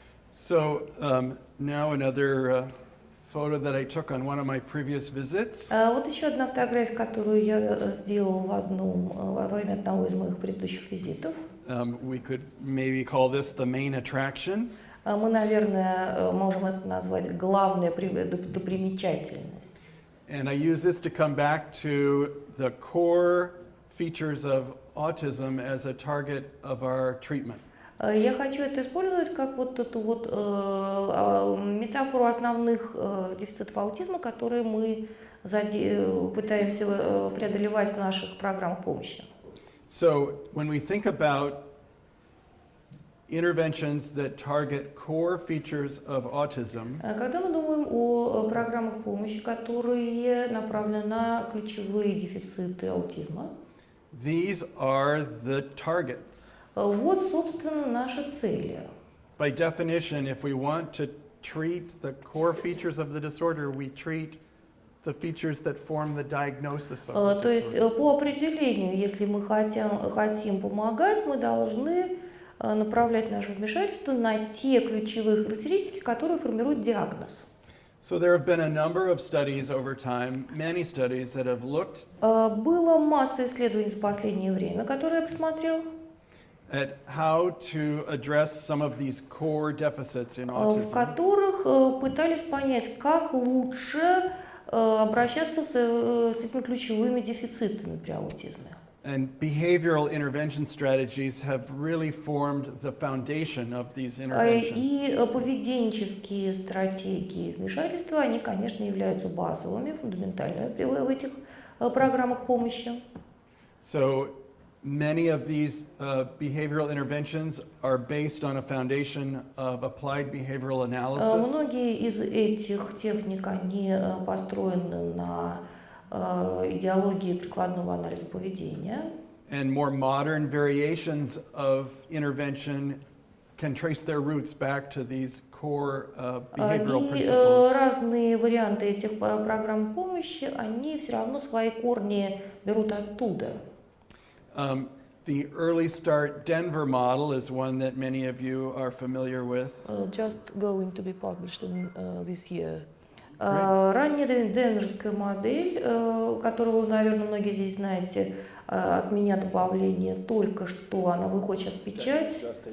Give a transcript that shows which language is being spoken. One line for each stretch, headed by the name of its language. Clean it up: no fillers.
English: So now another photo that I took on one of my previous visits.
Russian: Вот еще одна фотография, которую я сделал во время одного из моих предыдущих визитов.
English: We could maybe call this the main attraction.
Russian: Мы, наверное, можем это назвать главная достопримечательность.
English: And I use this to come back to the core features of autism as a target of our treatment.
Russian: Я хочу это использовать как вот эту вот метафору основных дефицитов аутизма, которые мы пытаемся преодолевать в наших программах помощи.
English: So when we think about interventions that target core features of autism,
Russian: Когда мы думаем о программах помощи, которые направлены на ключевые дефициты аутизма,
English: these are the targets.
Russian: вот, собственно, наши цели.
English: By definition, if we want to treat the core features of the disorder, we treat the features that form the diagnosis of the
Russian: То есть,
English: disorder.
Russian: по определению, если мы хотим помогать, мы должны направлять наше вмешательство на те ключевые характеристики, которые формируют диагноз.
English: So there have been a number of studies over time, many studies that have looked
Russian: Было масса исследований за последнее время, которые я просмотрел,
English: at how to address some of these core deficits in
Russian: в
English: autism.
Russian: которых пытались понять, как лучше обращаться с этими ключевыми дефицитами при аутизме.
English: And behavioral intervention strategies have really formed the foundation of these interventions.
Russian: И поведенческие стратегии вмешательства, они, конечно, являются базовыми, фундаментальными в этих программах помощи.
English: So many of these behavioral interventions are based on a foundation of applied behavioral analysis.
Russian: Многие из этих техник, они построены на идеологии прикладного анализа поведения.
English: And more modern variations of intervention can trace their roots back to these core behavioral
Russian: И
English: principles.
Russian: разные варианты этих программ помощи, они все равно свои корни берут оттуда.
English: The Early Start Denver model is one that many of you are familiar with. Just going to be published in this year.
Russian: Ранняя денверская модель, которую, наверное, многие здесь знаете, от меня добавление только что, она выходит сейчас в печать.